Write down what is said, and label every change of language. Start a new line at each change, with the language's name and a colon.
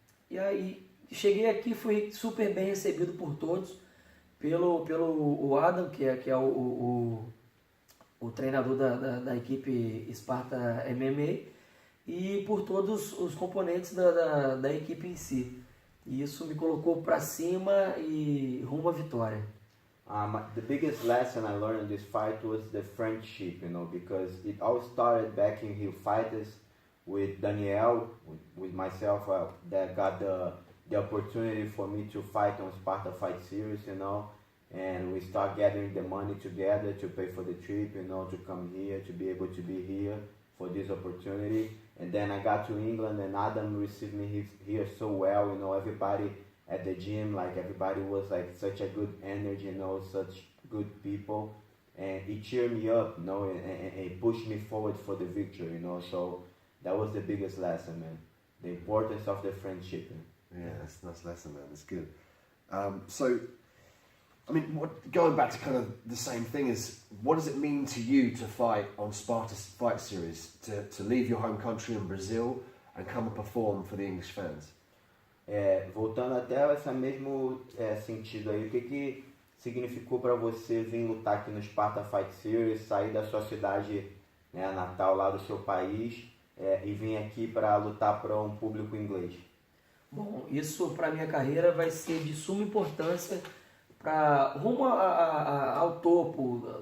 Portuguese: E aí cheguei aqui, fui super bem recebido por todos, pelo Adam, que é o treinador da equipe Sparta MMA, e por todos os componentes da equipe em si. E isso me colocou para cima e rumo à vitória.
English: The biggest lesson I learned in this fight was the friendship, because it all started back in Rio Fighters with Daniel, with myself, that got the opportunity for me to fight on Sparta Fight Series, and we start gathering the money together to pay for the trip, to come here, to be able to be here for this opportunity. And then I got to England and Adam received me here so well, everybody at the gym, everybody was such a good energy, such good people, and it cheered me up, and pushed me forward for the victory, so that was the biggest lesson, man, the importance of the friendship. Yeah, that's a nice lesson, man, it's good. So, I mean, going back to kind of the same thing is, what does it mean to you to fight on Sparta Fight Series, to leave your home country in Brazil and come and perform for the English fans?
Portuguese: Voltando até esse mesmo sentido aí, o que significou para você vir lutar aqui no Sparta Fight Series, sair da sua cidade, natal, lá do seu país, e vir aqui para lutar para um público inglês? Bom, isso para minha carreira vai ser de suma importância rumo ao topo.